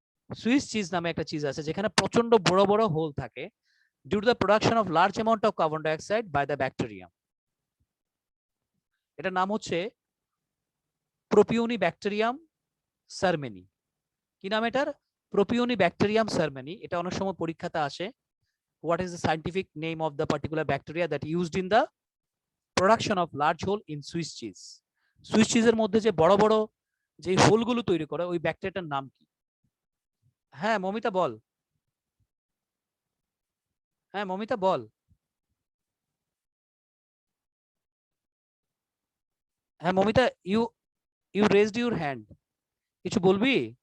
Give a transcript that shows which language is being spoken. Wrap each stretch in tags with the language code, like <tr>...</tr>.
<bn>Swiss cheese নামে একটা cheese আছে যেখানে প্রচন্ড বড় বড় হোল থাকে,</bn> <en>Due to the production of large amount of carbon dioxide by the bacterium.</en> <bn>এটার নাম হচ্ছে প্রোপিওনিব্যাকটেরিয়াম সারমেনি। কি নাম এটার? প্রোপিওনিব্যাকটেরিয়াম সারমেনি। এটা অনেক সময় পরীক্ষাতে আসে।</bn> <en>What is the scientific name of the particular bacteria that used in the production of large hole in Swiss cheese?</en> <bn>Swiss চিজের মধ্যে যে বড় বড় যে হোলগুলো তৈরি করে ওই ব্যাকটেরিয়াটার নাম কি? হ্যাঁ মমিতা বল। হ্যাঁ মমিতা বল। হ্যাঁ Momita,</bn> <en>you you raised your hand,</en> <bn>কিছু বলবি?</bn>